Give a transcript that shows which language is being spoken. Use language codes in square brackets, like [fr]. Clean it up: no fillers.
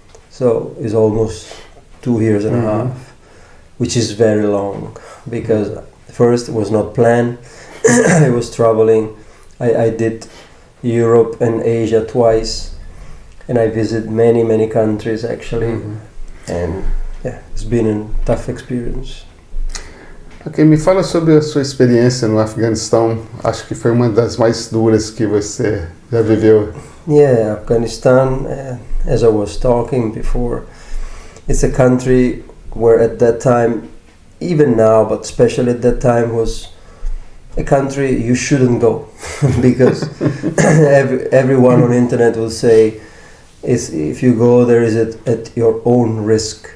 [en] So it's almost 2 years and a half, which is very long, because first it was not planned. I was traveling. I did Europe and Asia twice, and I visit many countries actually, and yeah, it's been a tough experience. [pt] Ok, me fala sobre a sua experiência no Afeganistão. Acho que foi uma das mais duras que você já viveu. [en] Yeah, Afghanistan, as I was talking before, it's a country where at that time, even now, but especially at that time, was a country you shouldn't go because everyone on the internet will say if you go there is at your own risk.